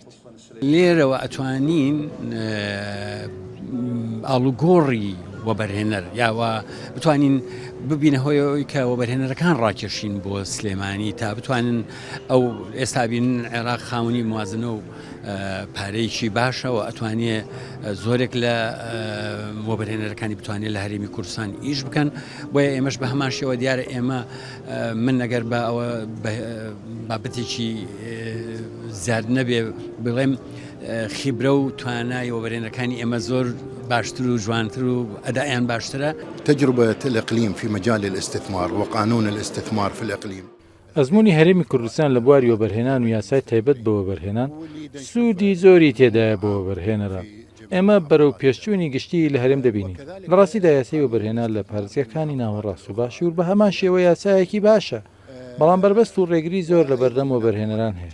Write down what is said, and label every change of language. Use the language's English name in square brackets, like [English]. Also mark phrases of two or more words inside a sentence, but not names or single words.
[Central Kurdish] لێرەوە ئەتوانین ئاڵوگۆڕی وەبەرهێنەر یاوە بتوانین ببینە هۆیەوەی کە وەبەرهێنەرەکان ڕاکێشین بۆ سلێمانی تا بتوانن ئەو ئێستا بینن عێراق خاوەنی موازنە و پارەیەکی باشەوە ئەتوانێ زۆرێک لە وەبەرهێنەرەکانی بتوانێت لە هەرێمی کوردستان ئیش بکەن. بۆیە ئێمەش بە هەمان شێوە دیارە ئێمە من نەگەر بە ئەوە بابەتێکی زیاد نەبێ بڵێم خیبرە و توانای وەبەرهێنەرەکانی ئێمە زۆر باشتر و جوانتر و ئەدایان باشترە. [Arabic] تجربة الإقليم في مجال الاستثمار وقانون الاستثمار في الإقليم. [Central Kurdish] ئەزموونی هەرێمی کوردستان لە بواری وەبەرهێنان و یاسای تایبەت بە وەبەرهێنان سوودی زۆری تێدایە بۆ وەبەرهێنەران. ئێمە بەرەو پێشچوونی گشتی لە هەرێم دەبینین. لە ڕاستیدا یاسای وەبەرهێنان لە پارێزگاکانی ناوەڕاست و باشوور بە هەمان شێوە یاسایەکی باشە، بەڵام بربەست و ڕێگری زۆر لە بەردەم وەبەرهێنەران هەیە.